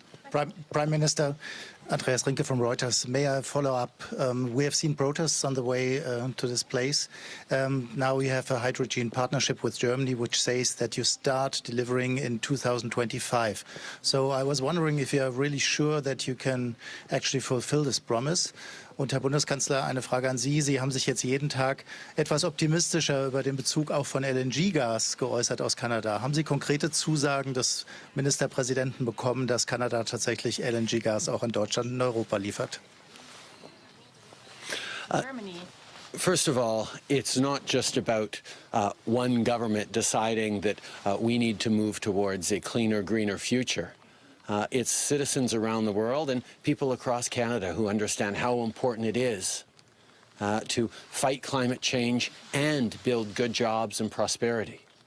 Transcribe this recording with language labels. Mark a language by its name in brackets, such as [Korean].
[English] Prime Minister, Andreas Rinke from Reuters. May I follow up? We have seen protests on the way to this place. Now we have a hydrogen partnership with Germany, which says that you start delivering in 2025. So I was wondering if you are really sure that you can actually fulfill this promise. [German] Und Herr Bundeskanzler, eine Frage an Sie. Sie haben sich jetzt jeden Tag etwas optimistischer über den Bezug auch von LNG-Gas geäußert aus Kanada. Haben Sie konkrete Zusagen des Ministerpräsidenten bekommen, dass Kanada tatsächlich LNG-Gas auch in Deutschland und Europa liefert? [English] First of all, it's not just about one government deciding that we need to move towards a cleaner, greener future. It's citizens around the world and people across Canada who understand how important it is to fight climate change and build good jobs and prosperity.